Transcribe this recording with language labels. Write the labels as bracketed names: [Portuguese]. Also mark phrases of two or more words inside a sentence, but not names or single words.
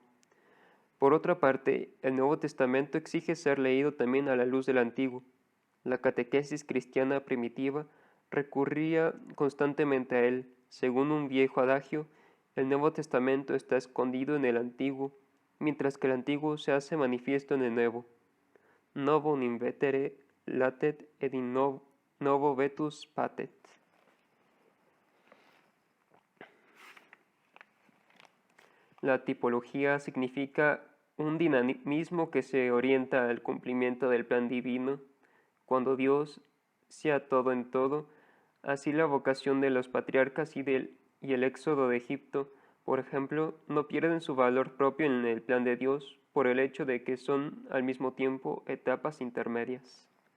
[Spanish] Por otra parte, el Nuevo Testamento exige ser leído también a la luz del Antiguo. La catequesis cristiana primitiva recurría constantemente a él. Según un viejo adagio, el Nuevo Testamento está escondido en el Antiguo, mientras que el Antiguo se hace manifiesto en el Nuevo. [Latin] Novum invetere latet et in novo vetus patet. [Spanish] La tipología significa un dinamismo que se orienta al cumplimiento del plan divino. Cuando Dios sea todo en todo, así la vocación de los patriarcas y el éxodo de Egipto, por ejemplo, no pierden su valor propio en el plan de Dios por el hecho de que son al mismo tiempo etapas intermedias.